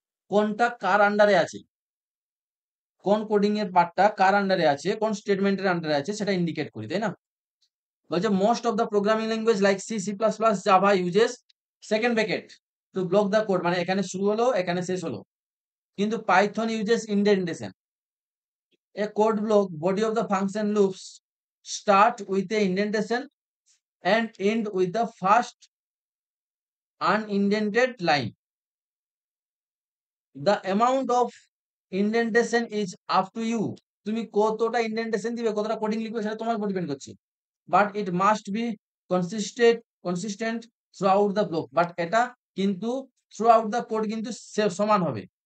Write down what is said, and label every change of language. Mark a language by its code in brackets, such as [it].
[bn] কোনটা কার আন্ডারে আছে, কোন কোডিং এর পার্টটা কার আন্ডারে আছে, কোন স্টেটমেন্টের আন্ডারে আছে সেটা ইন্ডিকেট করি, তাই না? [en] বলছে most of the programming language like C, C plus plus, Java uses second bracket to block the code, [bn] মানে এখানে শুরু হলো এখানে শেষ হলো। [en] কিন্তু Python uses indentation. A code block body of the function loops start with a indentation and end with the first unindented line. The amount of indentation is up to you. [bn] তুমি কতটা ইনডেন্টেশন দিবে, কতটা coding লিখবে সেটা তোমার উপর depend করছে। [en] But it must be consistent throughout the block. [bn] But এটা কিন্তু [en] throughout the code [bn] কিন্তু সমান হবে।